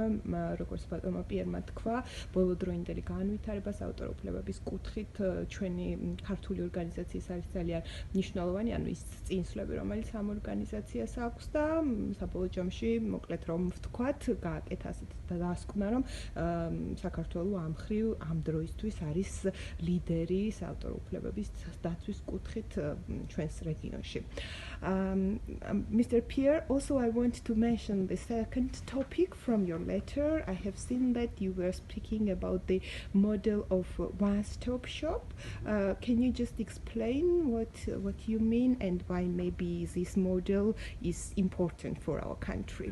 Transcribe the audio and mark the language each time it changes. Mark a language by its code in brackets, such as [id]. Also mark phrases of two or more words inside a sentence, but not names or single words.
[ka] როგორც ბატონმა პიერმა თქვა, ბოლოდროინდელი განვითარება საავტორო უფლებების კუთხით ჩვენი ქართული ორგანიზაციის არის ძალიან მნიშვნელოვანი, ანუ ის წინსვლები, რომელიც ამ ორგანიზაციას აქვს და საბოლოო ჯამში, მოკლედ რომ ვთქვათ, გააკეთა ასეთ დასკვნა, რომ საქართველო ამ მხრივ ამ დროისთვის არის ლიდერი საავტორო უფლებების დაცვის კუთხით ჩვენს რეგიონში. [en] Mr. Pierre, also I want to mention the second topic from your letter. I have seen that you were speaking about the model of one-stop shop. Can you just explain what you mean and why maybe this model is important for our country?